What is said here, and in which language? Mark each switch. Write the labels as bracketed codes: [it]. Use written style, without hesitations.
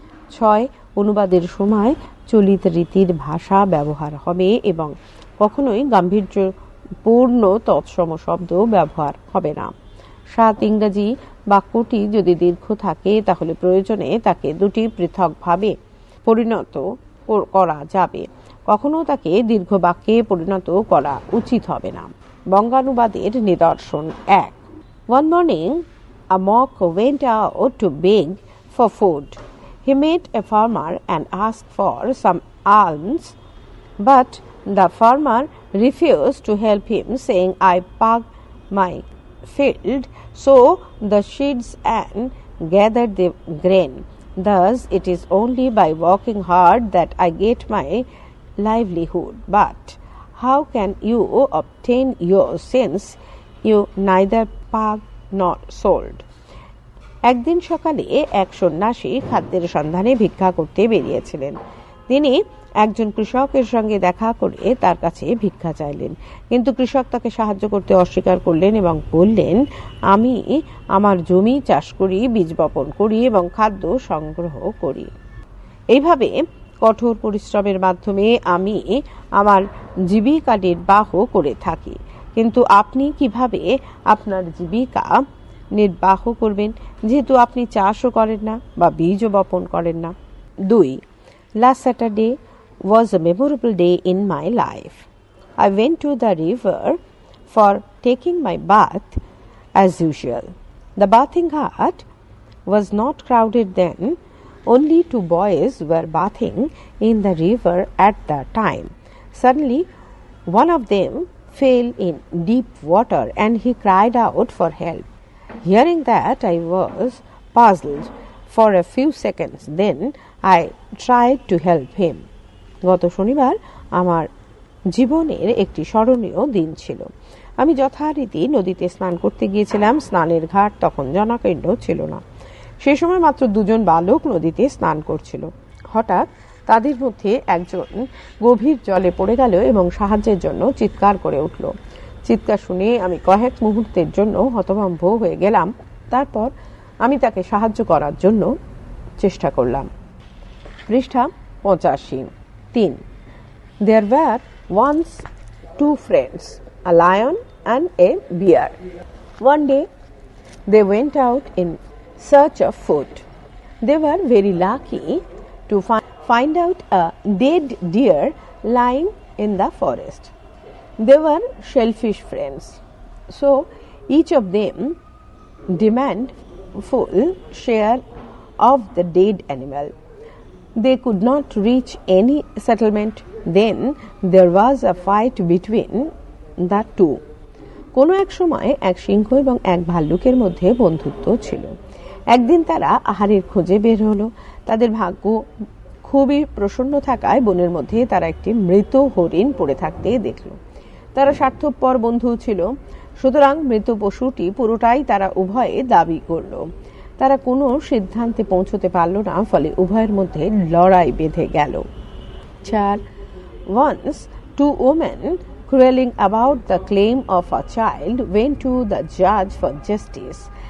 [bn] ছয়, অনুবাদের সময় চলিত রীতির ভাষা ব্যবহার হবে এবং কখনোই গাম্ভীর্যপূর্ণ তৎসম শব্দ ব্যবহার হবে না। সাত, ইংরেজি বাক্যটি যদি দীর্ঘ থাকে তাহলে প্রয়োজনে তাকে দুটি পৃথকভাবে পরিণত করা যাবে, কখনো তাকে দীর্ঘ বাক্যে পরিণত করা উচিত হবে না। বঙ্গানুবাদের নিদর্শন। [en] এক, One morning a monk went out to beg for food. He met a farmer and asked for some alms, but the farmer refused to help him, saying, I plowed my field, sow the seeds and gather the grain. Thus it is only by working hard that I get my livelihood. But how can you obtain your since you neither plowed nor sowed? [bn] একদিন সকালে এক সন্ন্যাসী খাদ্যের সন্ধানে ভিক্ষা করতে বেরিয়েছিলেন। তিনি একজন কৃষকের সঙ্গে দেখা করে তার কাছে ভিক্ষা চাইলেন, কিন্তু কৃষক তাকে সাহায্য করতে অস্বীকার করলেন এবং বললেন, আমি আমার জমি চাষ করি, বীজ বপন করি এবং খাদ্য সংগ্রহ করি। এইভাবে কঠোর পরিশ্রমের মাধ্যমে আমি আমার জীবিকা নির্বাহ করে থাকি, কিন্তু আপনি কিভাবে আপনার জীবিকা নির্বাহ করবেন যেহেতু আপনি চাষও করেন না বা বীজও বপন করেন না? [en] দুই, Last Saturday was a memorable day in my life. I went to the river for taking my bath as usual. The bathing hut was not crowded then. Only 2 boys were bathing in the river at the time. Suddenly, one of them fell in deep water and he cried out for help. Hearing that, I was puzzled for a few seconds. Then I tried to help him. [bn] গত শনিবার আমার জীবনের একটি স্মরণীয় দিন ছিল। আমি যথারীতি নদীতে স্নান করতে গিয়েছিলাম। স্নানের ঘাট তখন জনাকীর্ণ ছিল না। সে সময় মাত্র 2 জন বালক নদীতে স্নান করছিল। হঠাৎ তাদের মধ্যে একজন গভীর জলে পড়ে গেল এবং সাহায্যের জন্য চিৎকার করে উঠল। চিৎকার শুনে আমি কয়েক মুহূর্তের জন্য হতভম্ব হয়ে গেলাম। তারপর আমি তাকে সাহায্য করার জন্য চেষ্টা করলাম। পৃষ্ঠা 85। 3. [en] There were once 2 friends, a lion and a bear. One day they went out in search of food. They were very lucky to find out a dead deer lying in the forest. They were shellfish friends, so each of them demanded full share of the dead animal. They could not reach any settlement. Then there was a fight between the two. [bn] কোনো এক সময় এক সিংহ এবং এক ভাল্লুকের মধ্যে বন্ধুত্ব ছিল। একদিন তারা আহারের খোঁজে বের হলো। তাদের ভাগ্য খুবই প্রসন্ন থাকায় বনের মধ্যে তারা একটি মৃত হরিণ পড়ে থাকতে দেখল। তারা স্বার্থপর বন্ধু ছিল, সুতরাং মৃত পশুটি পুরোটাই তারা উভয়ে দাবি করল। তারা কোনো সিদ্ধান্তে পৌঁছতে পারল না, ফলে উভয়ের মধ্যে লড়াই বেঁধে গেল। 4. [en] Once two women quarreling about the claim of a child went to the judge for justice.